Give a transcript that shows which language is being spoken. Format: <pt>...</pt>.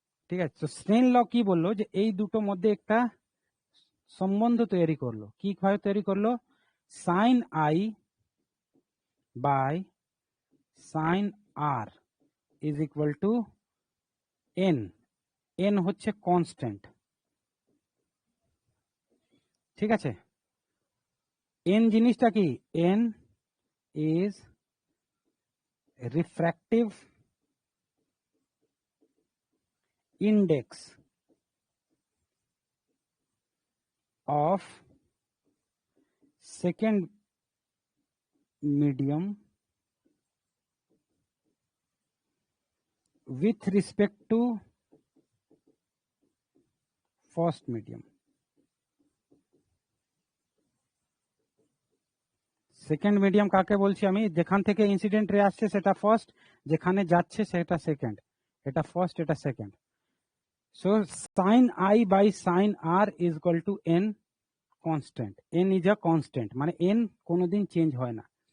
<bn>ঠিক আছে, তো স্নেল ল কি বললো, যে এই দুটো মধ্যে একটা সম্বন্ধ তৈরি করলো, কি ভাবে তৈরি করলো,</bn> <en>sine i by sine r is equal to n,</en> <bn>N হচ্ছে কনস্ট্যান্ট, ঠিক আছে।</bn> <en>n</en> <bn>জিনিসটা কি,</bn> <en>N is refractive index of second medium with respect to first medium.</en> <bn>Second medium কাকে বলছি আমি, যেখান থেকে ইনসিডেন্ট রে আসছে সেটা ফার্স্ট, যেখানে যাচ্ছে সেটা সেকেন্ড, এটা ফার্স্ট এটা second.</bn> <en>so sine i by sine r is equal to n constant, n is a constant,</en> <bn>মানে এন কোনোদিন চেঞ্জ হয় না।</bn>